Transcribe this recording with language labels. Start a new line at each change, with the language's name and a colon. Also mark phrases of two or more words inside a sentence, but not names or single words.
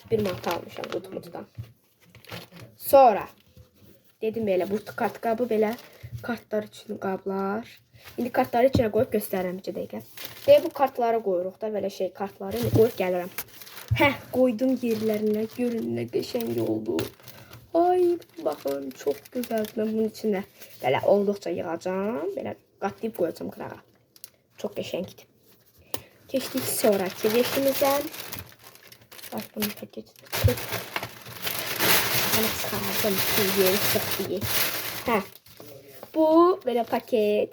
Azerbaijani: 1 manat almışam Gutmut'dan. Sonra dedim belə, bu kart qabı belə kartlar üçün qablar. İndi kartları içine qoyub göstərirəm 2 dəqiqə. Deyə bu kartları qoyuruq da belə şey kartları qoyub gəlirəm. Hə, qoydum yerlərinə. Görün nə qəşəng oldu.
Turkish: Ay, bakın çok güzel. Ben bunun içine böyle
Azerbaijani: olduqca yığacağım. Böyle qatlayıb qoyacağım qırağa. Çok qəşəngdir. Keçdik sonraki veşimizə. Bax, bunu paketi tutub. Bunu çıxardım. Yeri çıxdı. Hə. Bu böyle paket.